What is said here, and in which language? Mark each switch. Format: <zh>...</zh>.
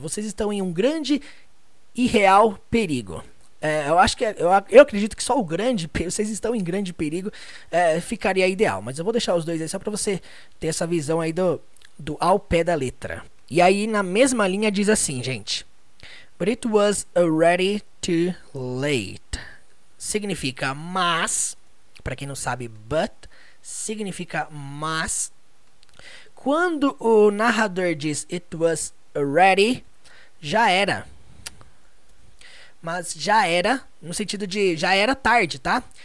<pt>Vocês estão em um grande e real perigo. Eu acho que eu acredito que só o grande, vocês estão em grande perigo, ficaria ideal. Mas eu vou deixar os dois aí só para você ter essa visão aí do ao pé da letra. E aí na mesma linha diz assim, gente.</pt> <en>But it was already too late.</en> <pt>Significa mas, para quem não sabe, but significa mas. Quando o narrador diz</pt> <en>it was already,</en> <pt>já era. Mas já era, no sentido de já era tarde, tá?</pt>